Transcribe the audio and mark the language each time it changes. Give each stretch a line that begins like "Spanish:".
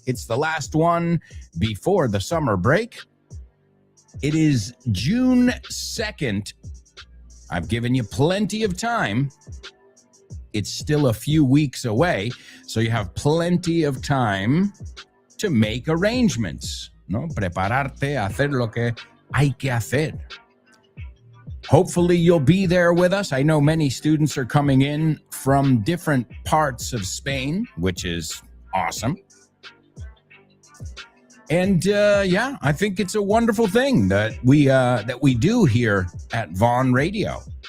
English: It's the last one before the summer break. It is June 2nd. I've given you plenty of time. It's still a few weeks away, so you have plenty of time to make arrangements,
Spanish: ¿no? Prepararte, hacer lo que hay que hacer.
English: Hopefully you'll be there with us. I know many students are coming in from different parts of Spain, which is awesome. And yeah, I think it's a wonderful thing that we do here at Vaughn Radio.